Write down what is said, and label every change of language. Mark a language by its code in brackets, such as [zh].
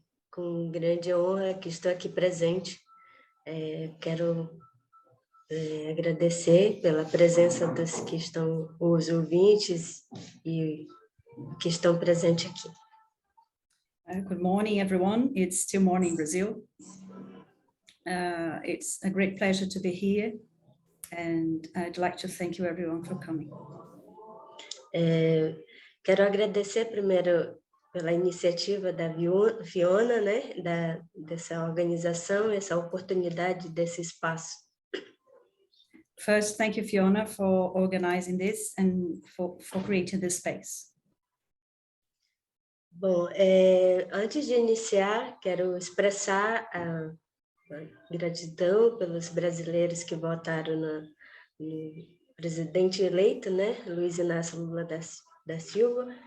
[pt] Com grande honra que estou aqui presente. Quero agradecer pela presença dos que estão, os ouvintes e que estão presentes aqui. [en] Good morning, everyone. It's still morning in Brazil. It's a great pleasure to be here, and I'd like to thank you everyone for coming. [pt] Quero agradecer primeiro pela iniciativa da Fiona, né, dessa organização, essa oportunidade desse espaço. [en] First, thank you, Fiona, for organizing this and for creating this space. [pt] Bom, antes de iniciar, quero expressar a gratidão pelos brasileiros que votaram no presidente eleito, né, Luiz Inácio Lula da Silva,